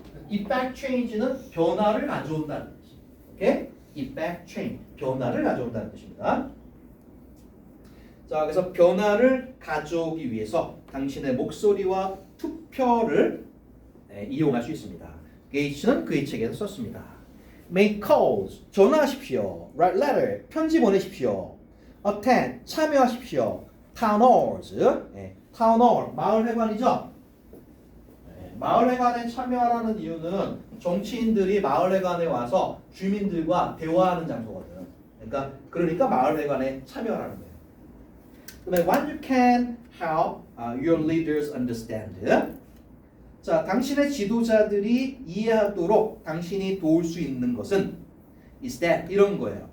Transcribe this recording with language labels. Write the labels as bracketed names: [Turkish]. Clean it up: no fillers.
[Korean] effect change는 변화를 가져온다는 뜻이에요. 오케이? effect change, 변화를 가져온다는 뜻입니다. 자, 그래서 변화를 가져오기 위해서 당신의 목소리와 투표를 이용할 수 있습니다. 게이츠는 그의 책에서 썼습니다. [English] Make calls, 전화하십시오. [Korean] Write letter, 편지 보내십시오. Attend, 참여하십시오. [English] Town halls, town hall, 마을회관이죠. [Korean] 마을회관에 참여하라는 이유는 정치인들이 마을회관에 와서 주민들과 대화하는 장소거든. 그러니까 마을회관에 참여하라는 거예요. [English] 그다음에 when you can help your leaders understand. [Korean] 자, 당신의 지도자들이 이해하도록 당신이 도울 수 있는 것은 is that 이런 거예요.